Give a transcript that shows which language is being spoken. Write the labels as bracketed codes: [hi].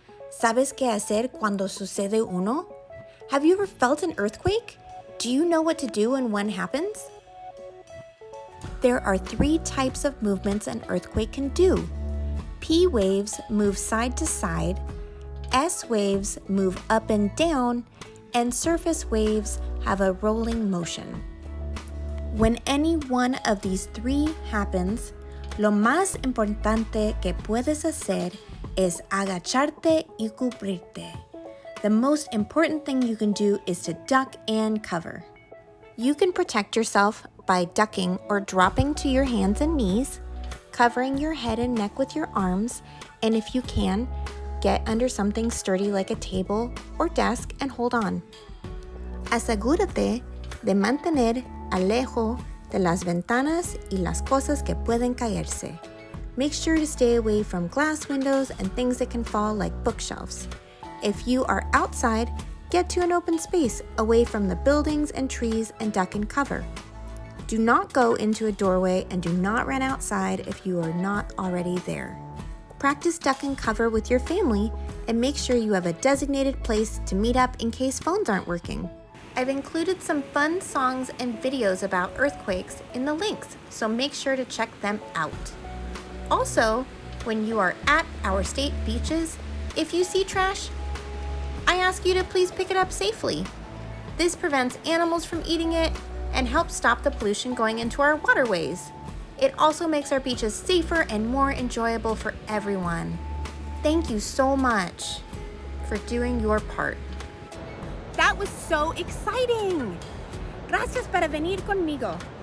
[es] ¿Sabes qué hacer cuando sucede uno? [en] Have you ever felt an earthquake? Do you know what to do when one happens? There are 3 types of movements an earthquake can do. P waves move side to side, S waves move up and down, and surface waves have a rolling motion. When any one of these 3 happens, [es] lo más importante que puedes hacer es agacharte y cubrirte. [en] The most important thing you can do is to duck and cover. You can protect yourself by ducking or dropping to your hands and knees, covering your head and neck with your arms, and if you can, get under something sturdy like a table or desk and hold on. [es] Asegúrate de mantener alejo de las ventanas y las cosas que pueden caerse. [en] Make sure to stay away from glass windows and things that can fall like bookshelves. If you are outside, get to an open space away from the buildings and trees and duck and cover. Do not go into a doorway and do not run outside if you are not already there. Practice duck and cover with your family and make sure you have a designated place to meet up in case phones aren't working. I've included some fun songs and videos about earthquakes in the links, so make sure to check them out. Also, when you are at our state beaches, if you see trash, I ask you to please pick it up safely. This prevents animals from eating it and helps stop the pollution going into our waterways. It also makes our beaches safer and more enjoyable for everyone. Thank you so much for doing your part. That was so exciting! [es] Gracias para venir conmigo.